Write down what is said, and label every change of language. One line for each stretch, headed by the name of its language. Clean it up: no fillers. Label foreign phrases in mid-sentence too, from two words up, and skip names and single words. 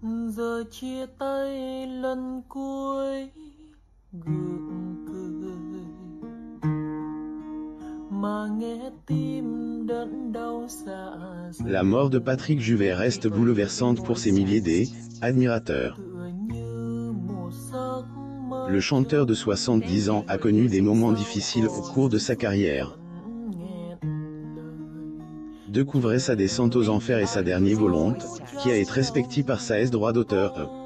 Vietnamese: Giờ chia tay lần cuối gượng cười mà nghe tim đớn đau dạ dày.
French: La mort de Patrick Juvet reste bouleversante pour ses milliers d'admirateurs. Le chanteur de 70 ans a connu des moments difficiles au cours de sa carrière. Découvrez sa descente aux enfers et sa dernière volonté, qui a été respectée par sa droit d'auteur.